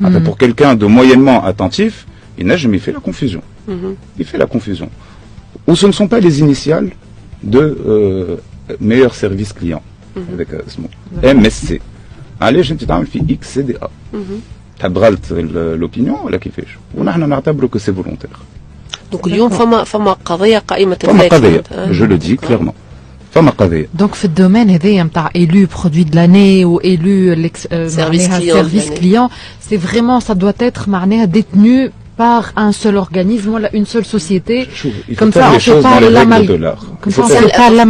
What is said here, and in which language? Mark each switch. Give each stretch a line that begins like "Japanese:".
French: Pour quelqu'un de moyennement attentif, il n'a jamais fait la confusion. Il fait la confusion. Ou ce ne sont pas les initiales de meilleur service client. Avec MSC. Allez, je te donne XCDA. Tu as l'opinion ou la
Arabic: كيفاش؟ ونحن نعتبره
French: que c'est volontaire.
Arabic: Donc اليوم فما قضية قائمة الذات.
French: Je le dis clairement.
Arabic: فما قضية.
French: Donc
Arabic: في الدومين هذايا نتاع
French: élu produit de l'année ou élu service client, c'est vraiment ça doit être
Arabic: معناها
French: détenu par un seul organisme ou une seule société. Comme ça, on fait pas l'amalgame.